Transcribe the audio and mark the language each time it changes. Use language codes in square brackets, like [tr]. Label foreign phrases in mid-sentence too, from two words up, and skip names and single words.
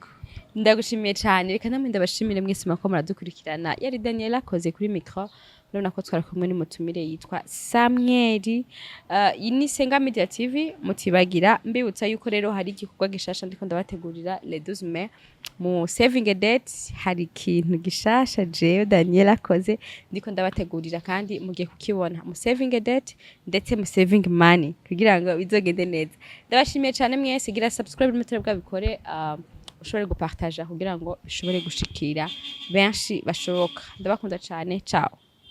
[rn] Ndagushimiye cyane reka namwe ndabashimire mwese mako muradukurikirana. Yari Daniela akoze kuri micro. Urabona ko twari kumwe n'umutumire yitwa Samuel. Iyi ni Sengaa Media TV mutibagira mbibutsa yuko rero hari igikorwa gishasha ndiko ndabategurira [fr] le 12 mai [rn] mu [en] saving a date. [rn] Hari ikintu gishasha jewe Daniela akoze ndiko ndabategurira kandi mugiye kukibona mu [en] saving a date [rn] ndetse mu [en] saving money [rn] kugira ngo bizogende neza. Ndabashimiye cyane mwese gira subscribe n'umutare bwabikore ushobore gupartager kugira ngo bishobore gushikira benshi bashoboka. Ndabakunda cyane. Ciao.